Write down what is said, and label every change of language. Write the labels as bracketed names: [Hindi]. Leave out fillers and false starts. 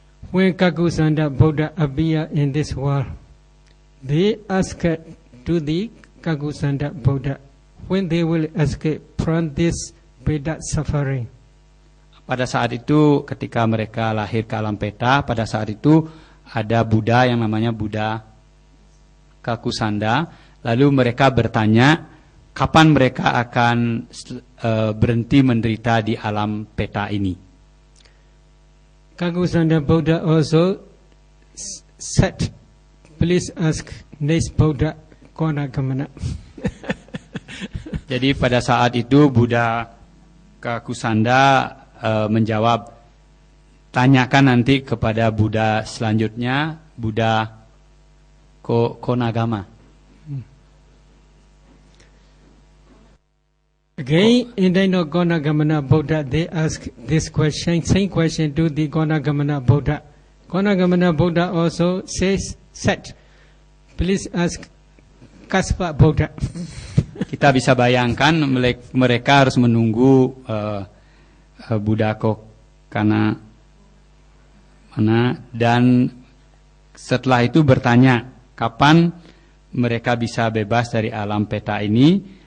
[English] When Kakusanda Buddha appeared in this world, they asked to the Kakusanda Buddha when they will escape from this Veda suffering. [Indonesian] Pada saat itu ketika mereka lahir ke alam peta, pada saat itu ada Buddha yang namanya Buddha Kakusanda. Lalu mereka bertanya kapan mereka akan berhenti menderita di alam peta ini. [English] Kakusanda Buddha also said, please ask next Buddha Konagamana. [Indonesian] Jadi pada saat itu Buddha Kakusanda menjawab, tanyakan nanti kepada Buddha selanjutnya, Buddha Konagama. [English] Again, in the Konagamana Buddha, they ask this question, same question to the Konagamana Buddha. Konagamana Buddha also said, please ask Kaspa Buddha. [Indonesian] Kita bisa bayangkan mereka harus menunggu Buddha Kokana mana, dan setelah itu bertanya kapan mereka bisa bebas dari alam peta ini.